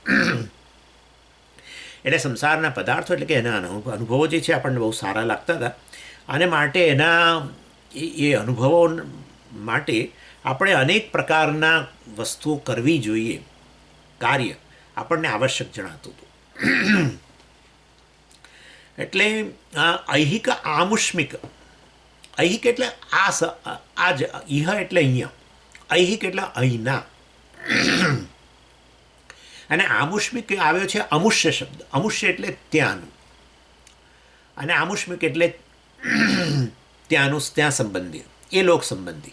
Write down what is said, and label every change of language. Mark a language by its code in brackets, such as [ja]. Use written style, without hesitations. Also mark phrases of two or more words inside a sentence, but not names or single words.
[gu] એટલે સંસારના પદાર્થો એટલે કે એના અનુભવો જે છે આપણને બહુ સારા લાગતા હતા, અને માટે એના એ અનુભવો માટે આપણે અનેક પ્રકારના વસ્તુઓ કરવી જોઈએ. કાર્ય આપણને આવશ્યક જણાતું હતું. એટલે [sa] ऐहिक आमुष्मिक, [gu] ऐहिक એટલે આ જ, ઇહ એટલે અહીંયા, ऐहिक એટલે અહીંના, અને આમુષ્મિક આવ્યો છે અમુષ્ય શબ્દ. અમુષ્ય એટલે ત્યાંનું, અને આમુષ્મિક એટલે ત્યાંનું, ત્યાં સંબંધી, એ લોક સંબંધી.